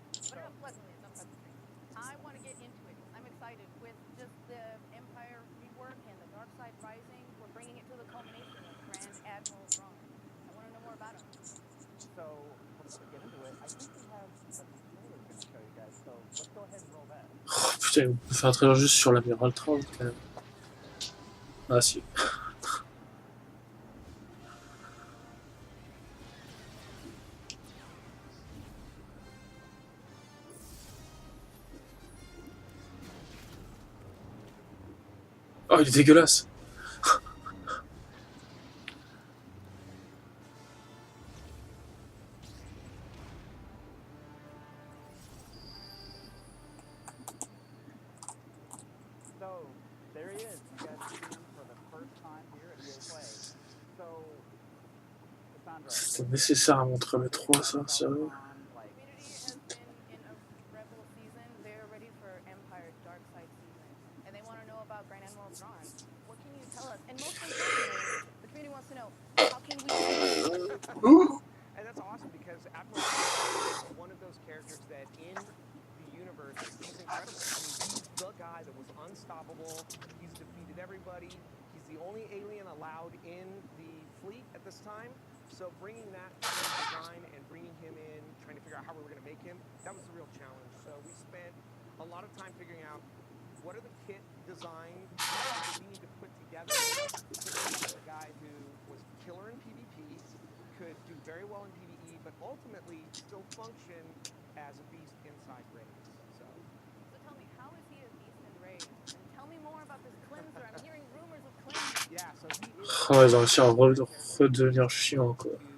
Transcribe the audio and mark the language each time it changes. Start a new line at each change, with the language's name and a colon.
English: What about Pleasantly? It's on Pleasantly. I want to get into it. I'm excited with just the Empire rework and the Dark Side Rising. We're bringing it to the culmination of Grand Admiral Thrawn. I want to know more about him. So, before we get into it, I think we have a trailer we're going to show you guys, so let's go ahead and roll that.
French: Oh putain, on peut faire un trailer juste sur l'amiral Thrawn quand même. Ah si. Oh, il est dégueulasse.
English: So, there he is. You guys see him for the first time here at EA Play. So, Cassandra.
French: C'était nécessaire à montrer le 3, ça, sérieux.
English: Like, Community has been in a Rebel season. They're ready for Empire Dark Side season. And they want to know about Grand Admiral Thrawn. What can you tell us? And most importantly, the community wants to know, how can we And that's awesome because Admiral Thrawn is one of those characters that in the universe, he's incredible. I mean, he's the guy that was unstoppable. He's defeated everybody. He's the only alien allowed in the fleet at this time. So bringing that to design and bringing him in, trying to figure out how we were going to make him, that was the real challenge. So we spent a lot of time figuring out what are the kit design that we need to put together to make a guy who was killer in PvP, could do very well in PvE, but ultimately still function as a beast inside raids. So So tell me, how is he a beast in raids? And tell me more about this cleanser. I'm hearing rumors of cleanser. yeah,
French: Oh, ils ont réussi à redevenir chiant, quoi.